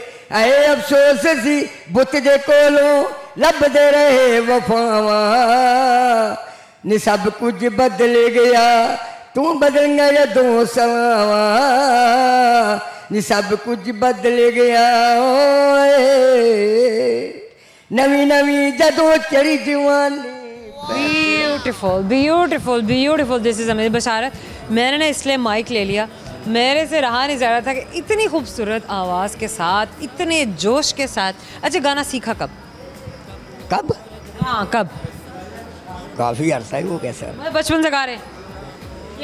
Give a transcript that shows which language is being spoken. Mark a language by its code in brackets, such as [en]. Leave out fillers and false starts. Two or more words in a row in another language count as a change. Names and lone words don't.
[pa] ਆਏ ਅਫ਼ਸੋਸ ਸੀ ਬੁੱਤ ਦੇ ਕੋਲੋਂ ਲੱਭਦੇ ਰਹੇ ਵਫ਼ਾਵਾਂ ਨੀ। ਸਭ ਕੁਝ ਬਦਲ ਗਿਆ, ਤੂੰ ਬਦਲਿਆ ਜਦੋਂ ਸਲਾਵਾਂ ਨੀ। ਸਭ ਕੁਝ ਬਦਲ ਗਿਆ ਓਏ। ਨਵੀ ਨਵੀ ਜਦੋਂ ਚੜ੍ਹੀ ਜਵਾਨੀ। [en] Beautiful beautiful beautiful, this is amazing. [hi] बशारत, मैंने ना इसलिए माइक ले लिया, मेरे से रहा नहीं जा रहा था कि इतनी खूबसूरत आवाज़ के साथ, इतने जोश के साथ। अच्छा, गाना सीखा कब? कब? हाँ कब? काफ़ी अरसा ही वो कैसे। मैं बचपन से गा रहे हैं।